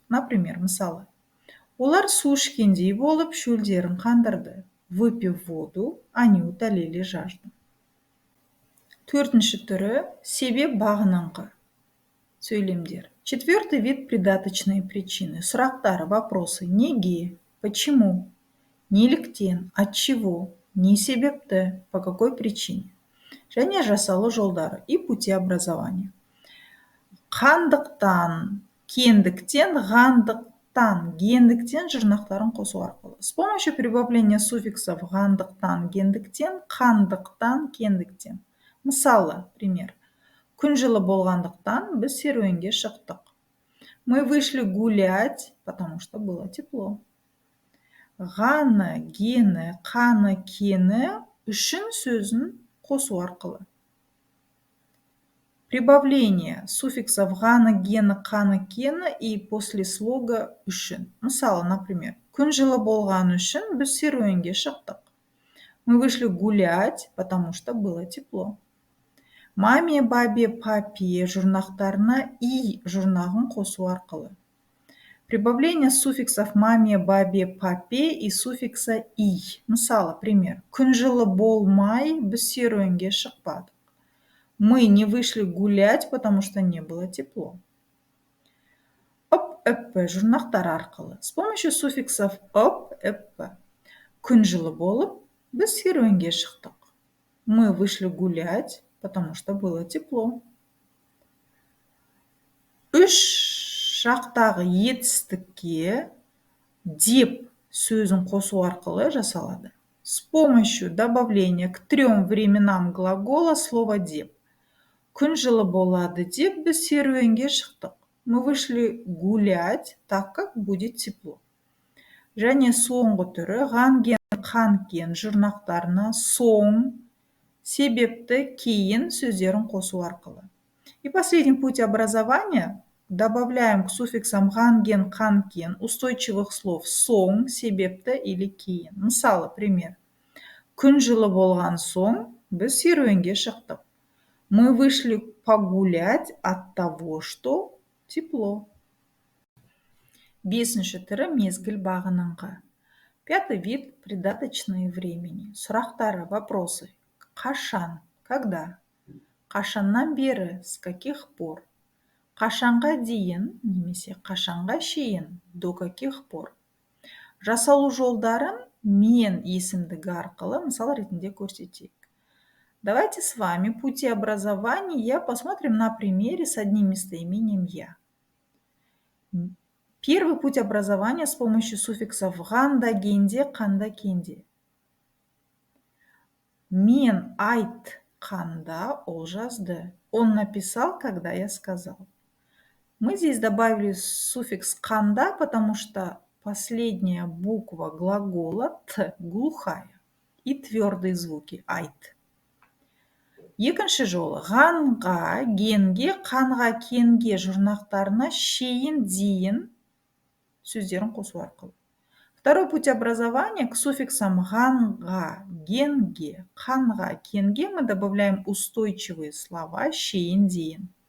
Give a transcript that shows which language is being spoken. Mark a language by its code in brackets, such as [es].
[ru] Например, [kk] мысалы, олар су ішкендей болып шөлдерін қандырды. [ru] Выпив воду, они утолили жажду. [kk] Төртінші түрі себеп бағыныңқы сөйлемдер. [ru] Четвертый вид придаточные причины. [kk] Сұрақтары, [ru] вопросы. [kk] Неге, [ru] почему, [kk] неліктен, [ru] от чего, [kk] не себепті, [ru] по какой причине. [kk] Және жасалу жолдары [ru] и пути образования. [kk] Қандықтан, кендіктен, ғандықтан, гендіктен жұрнақтарын қосу арқылы. [ru] С помощью прибавления суффиксов ғандықтан, гендіктен, қандықтан, кендіктен. [kk] Мысалы, [ru] пример. [kk] Күн жылы болғандықтан біз серуенге шықтық. [ru] Мы вышли гулять, потому что было тепло. [kk] Ғаны, гені, қаны, кені үшін сөзін қосу арқылы. [ru] Прибавление суффиксов ғаны, гені, қаны, кені и послеслога үшін. [kk] Мысалы, [ru] например, [kk] күн жылы болған үшін біз серуенге шықтық. [ru] Мы вышли гулять, потому что было тепло. [kk] Маме, бабе, папе жұрнақтарына и жұрнағын қосу арқылы. [ru] Прибавление суффиксов маме, бабе, папе и суффикса и. [kk] Мысалы, [ru] пример. [kk] Күн жылы болмай біз серуенге шықпадық. [ru] Мы не вышли гулять, потому что не было тепло. [kk] Ып, эппі жұрнақтар арқылы. [ru] С помощью суффиксов ып, эппі. [kk] Күн жылы болып біз серуенге шықтық. [ru] Мы вышли гулять, потому что было тепло. [kk] Үш жақтағы етістікке деп сөзін қосу арқылы жасалады. [ru] С помощью добавления к 3 временам глагола слова деп. [kk] Күн жылы болады деп біз серуенге шықтық. [ru] Мы вышли гулять, так как будет тепло. [kk] Және соңғы түрі ғанген, қанкен жұрнақтарына соң, себепті кейін сөздерін қосу арқылы. [ru] И последний путь образования. Добавляем к суффиксам ғанген, қанкен устойчивых слов соң, себепті или кейін. [kk] Мысалы, [ru] пример. [kk] Күн жылы болған соң біз серуенге шықтық. [ru] Мы вышли погулять от того, что тепло. [kk] Бесінші түрі мезгіл бағыныңқы. [ru] Пятый вид придаточные времени. [kk] Сұрақтары, [ru] вопросы. [kk] Қашан, [ru] когда? [kk] Қашаннан бері, [ru] с каких пор? [kk] Қашанға дейін, немесе қашанға шейін, [ru] до каких пор? [kk] Жасалу жолдарын мен есімдігі арқылы мысал ретінде көрсетейік. [ru] Давайте с вами пути образования посмотрим на примере с одним местоимением «я». Первый путь образования с помощью суффиксов ғандагенде, қандакенде. [kk] Мен айтқанда ол жазды. [ru] Он написал, когда я сказал. Мы здесь добавили суффикс «қанда», потому что последняя буква глагола «т» глухая и твердые звуки «айт». [kk] Екінші жолы ғанға, генге, қанға, кенге жұрнақтарына шейін, дейін сөздерін қосу арқылы. [ru] Второй путь образования к суффиксам ганга, генге, ханга, кенге мы добавляем устойчивые слова шейін дейін.